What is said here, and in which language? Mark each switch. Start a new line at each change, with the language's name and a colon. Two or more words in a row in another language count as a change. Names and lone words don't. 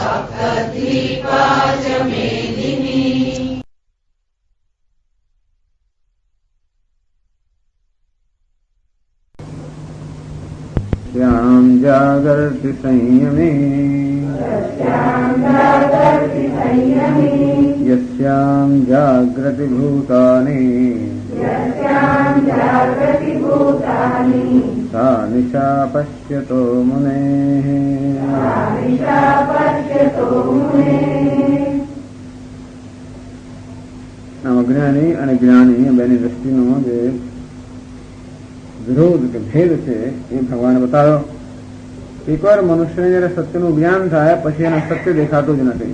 Sanskrit: यस्याम् जागर्ति संयमे यस्याम् जाग्रति भूतानि सा निशा पश्यतो मुनेः.
Gujarati: અજ્ઞાની અને જ્ઞાની બેની દ્રષ્ટિનો જે વિરોધ કે ભેદ છે એ ભગવાને બતાવ્યો. એકવાર મનુષ્યને જયારે સત્યનું જ્ઞાન થાય પછી એને સત્ય દેખાતું જ નથી.